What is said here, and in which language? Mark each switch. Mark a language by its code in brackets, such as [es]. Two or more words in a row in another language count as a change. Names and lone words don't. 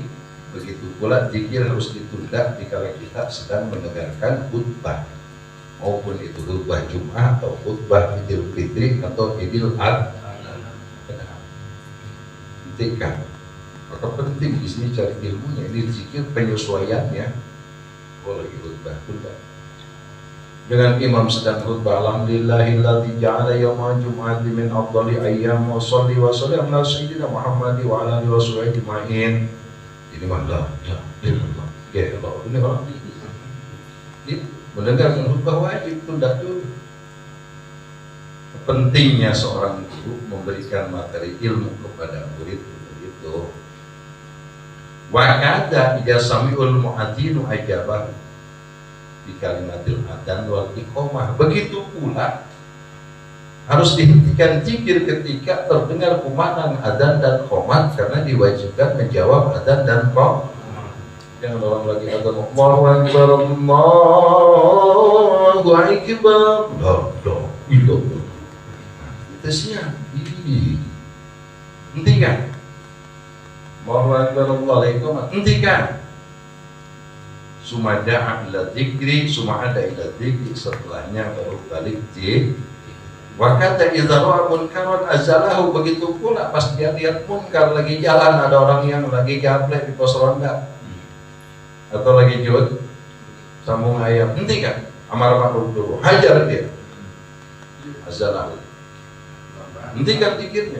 [id] Begitu pula zikir harus ditunda dikala kita sedang mendengarkan khutbah, maupun itu khutbah Jumat atau khutbah Idul Fitri atau Idul Adha. Kan? Maka penting di sini cari ilmunya. Ini zikir penyesuaiannya. Kalau lagi khutbah tunda. Dengan imam sedang khutbah, [ar] الحمد لله الذي جعل يوم الجمعة من أفضل الأيام وصل وسلم على سيدنا محمد وعلى آله وصحبه أجمعين. [id] Ini malah ya Allah ini orang ini mendengar khutbah wajib tunda dulu. Pentingnya seorang guru memberikan materi ilmu kepada murid begitu. [ar] وكذا إذا سمع المؤذن أجاب في كلمات الأذان والإقامة. [id] Begitu pula harus dihentikan zikir ketika terdengar kumandang adzan dan qomat, karena diwajibkan menjawab adzan dan qomat. Jangan orang lagi adzan [ar] الله أكبر الله أكبر [id] itu tesnya hentikan. [ar] الله أكبر الله أكبر, hentikan. ثم عاد إلى الذكر، ثم عاد إلى الذكر, [id] setelahnya baru balik dzikir. [ar] وكذا إذا رأى منكرا أزاله. [id] Begitu pula pas dia lihat munkar, lagi jalan ada orang yang lagi gaplek di pos ronda atau lagi jual sambung ayam, hentikan, [ar] أمر معروف [id] dulu, hajar dia, azalahu, hentikan zikirnya.